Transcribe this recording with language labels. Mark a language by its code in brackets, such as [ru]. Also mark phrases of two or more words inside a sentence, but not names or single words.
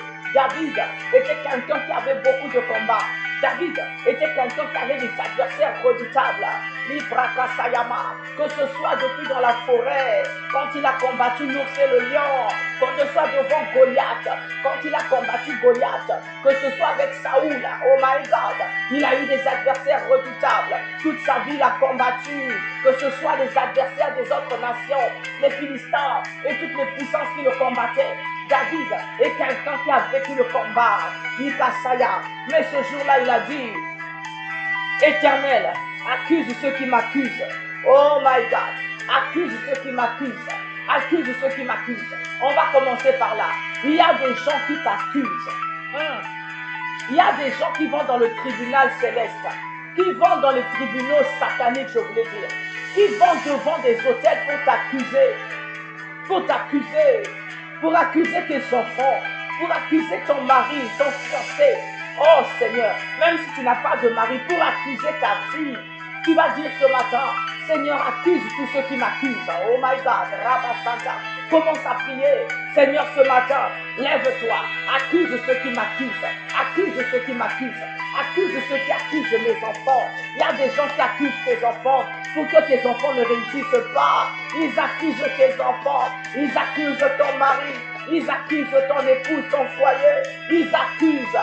[fr] David était quelqu'un qui avait beaucoup de combats. David était quelqu'un qui avait des adversaires redoutables. Que ce soit depuis dans la forêt, quand il a combattu l'ours et le lion, que ce soit devant Goliath, quand il a combattu Goliath, que ce soit avec Saoul, [en] oh my God, [fr] il a eu des adversaires redoutables. Toute sa vie, il a combattu, que ce soit les adversaires des autres nations, les Philistins et toutes les puissances qui le combattaient. David est quelqu'un qui a vécu le combat. Mais ce jour-là, il a dit, Éternel, accuse ceux qui m'accusent. [en] Oh my God, [fr] accuse ceux qui m'accusent. Accuse ceux qui m'accusent. On va commencer par là. Il y a des gens qui t'accusent. Il y a des gens qui vont dans le tribunal céleste, qui vont dans les tribunaux sataniques, je voulais dire, qui vont devant des hôtels pour accuser tes enfants, pour accuser ton mari, ton fiancé. Oh Seigneur, même si tu n'as pas de mari, pour accuser ta fille, tu vas dire ce matin, Seigneur, accuse tous ceux qui m'accusent. [en] Oh my God, [fr] Rabba Santa, commence à prier. Seigneur, ce matin, lève-toi, accuse ceux qui m'accusent, accuse ceux qui m'accusent, accuse ceux qui accusent mes enfants. Il y a des gens qui accusent tes enfants pour que tes enfants ne réussissent pas. Ils accusent tes enfants, ils accusent ton mari, ils accusent ton épouse, ton foyer, ils accusent.